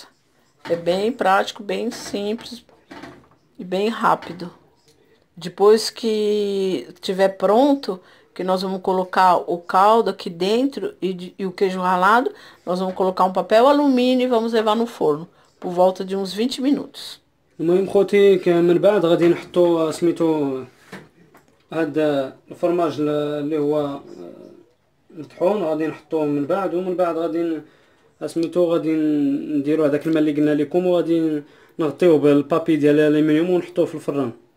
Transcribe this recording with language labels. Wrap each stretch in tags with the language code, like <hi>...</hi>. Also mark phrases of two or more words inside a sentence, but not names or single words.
<pt>É bem prático, bem simples e bem rápido. Depois que estiver pronto, que nós vamos colocar o caldo aqui dentro e o queijo ralado, nós vamos colocar um papel alumínio e vamos levar no forno por volta de uns 20 minutos.</pt> <ar>المهم خوتي من بعد غادي نحطو سميتو هاد الفرماج اللي هو مطحون، غادي نحطوه من بعد، ومن بعد غادي سميتو غادي نديرو هذاك الماء اللي قلنا لكم، وغادي نغطيوه بالبابي ديال الالومنيوم ونحطوه في الفران.</ar>